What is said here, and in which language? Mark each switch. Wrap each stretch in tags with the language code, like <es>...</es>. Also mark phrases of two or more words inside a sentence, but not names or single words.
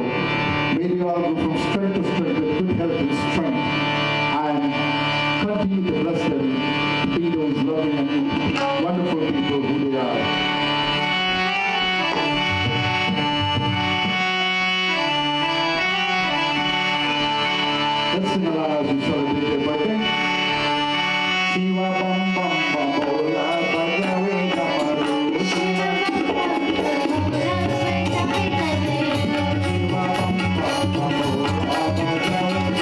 <en>May they all go from strength to strength with good health and strength, and continue to bless them to be those loving and wonderful people who they are. Let's sing along as we celebrate their birthday.</en> <hi>शिव बम बम बम भोला बजावे डमरू. शिव बम बम बम भोला बजावे</hi>